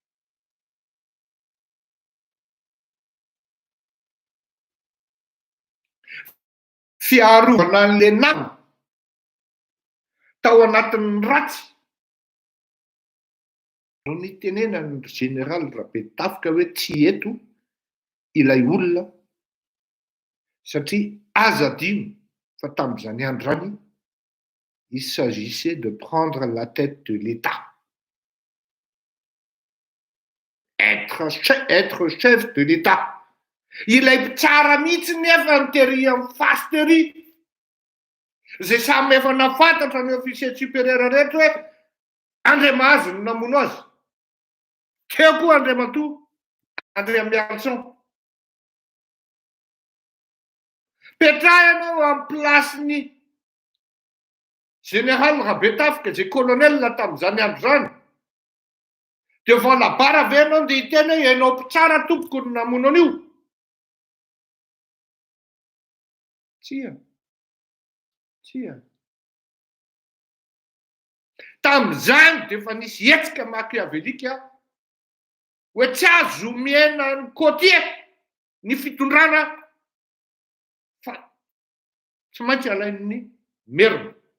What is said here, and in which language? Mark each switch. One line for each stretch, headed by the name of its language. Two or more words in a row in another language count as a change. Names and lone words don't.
Malagasy: Fiarovana an'ilay nama tao anatin'ny ratsy no nitenenany général Rabetafika hoe tsy eto ilay olona satria aza adino fa tamin'izany andro zany
French: il s'agissait de prendre la tête de l'État. Être chef de l'État.
Malagasy: Ilay tsara mihitsy nefa ny tery amin'ny fasy tery. Zay samy efa nafantatra ny
French: officier supérieur
Malagasy: rehetra hoe André Mahazo no namono azy. Teo koa Andriamatoa, André Mialson. Petrahanao amin'ny placen'ny général Rabetafika zay colonel tamin'izany andro zany.
French: Devant la barre
Malagasy: ave anao dia hiteny hoe ianao mpitsara tompoko no namono an'io. Tsia. Tamin'izany dia efa nisy hetsika machiavélika hoe tsy azo miaina ny Cotier ny fitondrana fa tsy maintsy alain'ny merina.